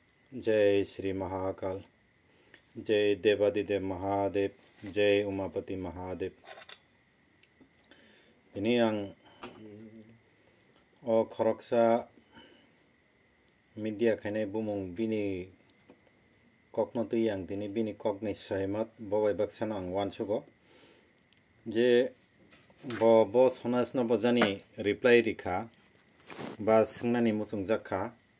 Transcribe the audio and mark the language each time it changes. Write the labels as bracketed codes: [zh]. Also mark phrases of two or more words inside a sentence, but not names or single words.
[hi] जय श्री महाकाल, जय देवादिदेव महादेव, जय उमापति महादेव। [trp] Ini ang khoroksa media khaine bumung bini kokno tu yang tini bini kokni saimat bawai baksana ang wansugo je bo sonasno bojani reply rikha ba sungnani musung jakha